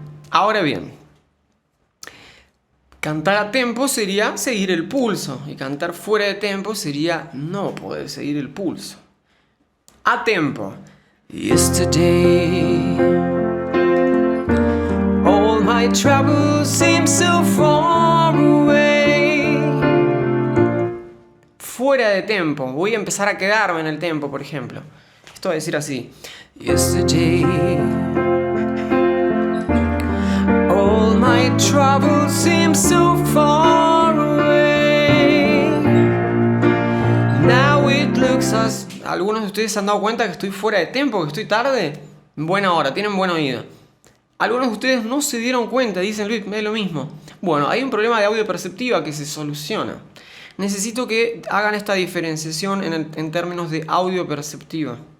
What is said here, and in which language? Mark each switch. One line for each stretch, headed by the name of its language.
Spanish: Ahora bien, cantar a tempo sería seguir el pulso y cantar fuera de tempo sería no poder seguir el pulso. A tempo.
English: Yesterday, all my troubles seem so far away.
Spanish: Fuera de tempo. Voy a empezar a quedarme en el tempo, por ejemplo. Esto va a decir así.
English: Yesterday, all my troubles seem so far away. Now it looks as...
Spanish: Algunos de ustedes se han dado cuenta que estoy fuera de tempo, que estoy tarde. Buena hora, tienen buen oído. Algunos de ustedes no se dieron cuenta, dicen Luis, es lo mismo. Bueno, hay un problema de audio perceptiva que se soluciona. Necesito que hagan esta diferenciación en términos de audio perceptiva.